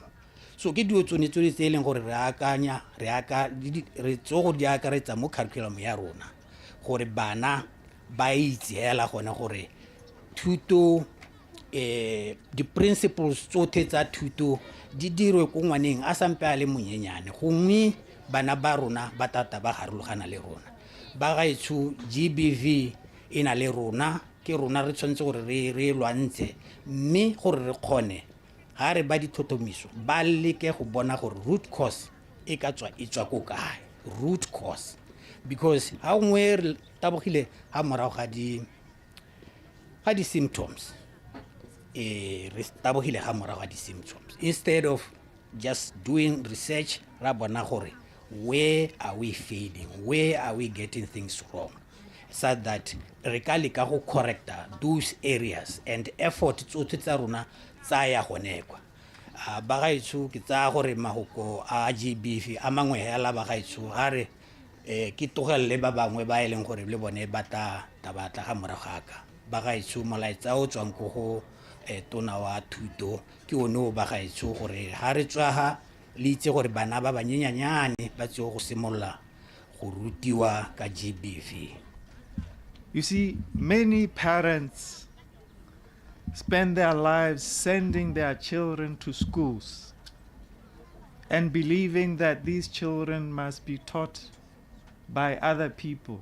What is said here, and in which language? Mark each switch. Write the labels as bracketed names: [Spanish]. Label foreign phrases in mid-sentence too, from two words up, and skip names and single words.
[Tswana] So ke dio tsone tse e leng gore re tsogo di akaretsa mo curriculum ya rona gore bana ba itse hela gone gore thuto di-principles tsotlhe tsa thuto di dirwe ko ngwaneng a sampe a le monyenyane, gongwe bana ba rona ba tata ba garologana le rona. Ba gaetsho GBV e na le rona, ke rona re tshwanetse gore re lwantshe, mme gore re kgone ga re ba dithotomiso ba leke go bona gore [English] root cause [Tswana] e ka tswa e tswa ko kae, [English] root cause. [Tswana] Because ha ngwe re tabogile ha morago ga di symptoms, re tabogile ga morago ga di symptoms, [English] instead of just doing research [Tswana] ra bona gore [English] where are we failing, where are we getting things wrong, so that [Tswana] re ka leka go correcta [English] those areas and effort [Tswana] tsotlhe tsa rona tsa ya gone kwa. Ba gaetsho ke tsaya gore mahoko a GBV a mangwe hela ba gaetsho ga re ke tlogelele ba bangwe ba e leng gore le bone ba tla ga morago ga ka. Ba gaetsho molaetsa o tswang ko go tona wa thuto ke one o ba gaetsho gore ga re tswa le itse gore bana ba banyenyanyane ba tseo go simolola go rutiwa ka GBV. [English] You see, many parents spend their lives sending their children to schools and believing that these children must be taught by other people.